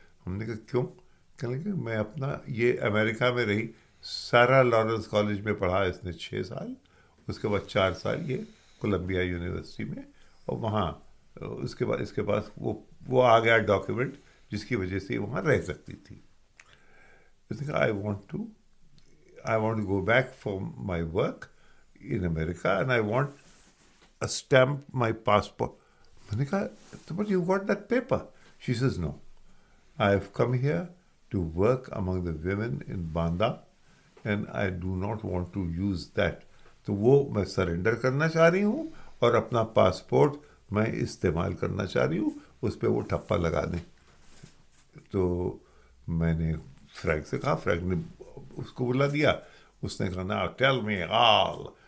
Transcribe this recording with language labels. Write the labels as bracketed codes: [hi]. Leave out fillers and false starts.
[ur] ہم نے کہا کیوں؟ کہنے لگے میں اپنا یہ امریکہ میں رہی، سارا لارنس کالج میں پڑھا اس نے 6 سال، اس کے بعد 4 سال یہ کولمبیا یونیورسٹی میں، اور وہاں اس کے پاس وہ آ گیا ڈاکیومنٹ جس کی وجہ سے وہاں رہ سکتی تھی. اس نے کہا [en] I want to go back for my work in America and I want a stamp my passport. [ur] میں نے کہا [en] but you got that paper? She says no, I have come here to work among the women in Banda and I do not want to use that. [ur] تو وہ میں surrender کرنا چاہ رہی ہوں اور اپنا پاسپورٹ میں استعمال کرنا چاہ رہی ہوں. اس پہ وہ ٹھپا لگا دیں. تو میں نے فرینک سے کہا, فرینک نے اس کو بلا دیا, اس نے کہا نا ٹیل می آل.